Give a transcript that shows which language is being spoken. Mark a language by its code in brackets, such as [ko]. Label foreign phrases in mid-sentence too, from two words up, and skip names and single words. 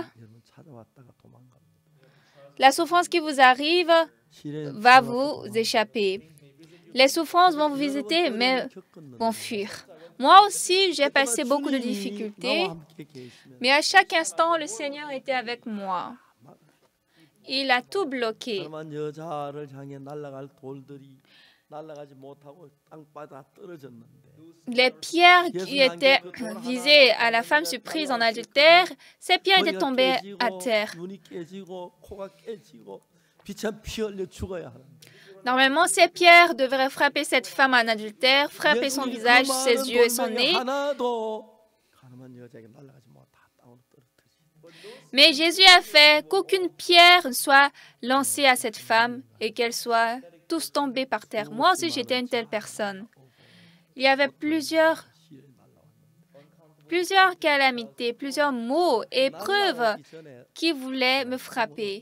[ko] 여러분 찾아왔다가 도망갑니다. [fr] la souffrance qui vous arrive [ko] 시련에 [fr] va vous échapper. Les souffrances vont vous visiter, mais vont fuir. Moi aussi, j'ai passé beaucoup de difficultés, mais à chaque instant, le Seigneur était avec moi. Il a tout bloqué. [ko] 가난한 여자를 향해 날아갈 돌들이 날아가지 못하고 땅바닥 떨어졌는데 [fr] Les pierres qui étaient visées à la femme surprise en adultère, ces pierres étaient tombées à terre. [ko] 눈이 깨지고 코가 깨지고 비참 피 흘려 죽어야 하는데 [fr] Normalement, ces pierres devraient frapper cette femme en adultère, frapper son visage, ses yeux et son nez. [ko] 하나도 가난한 여자에게 날아가지 못하 땅으로 떨어뜨리지. [fr] Mais Jésus a fait qu'aucune pierre ne soit lancée à cette femme et qu'elle soit tous tombés par terre. Moi aussi, j'étais une telle personne. Il y avait plusieurs calamités, plusieurs maux et épreuves qui voulaient me frapper.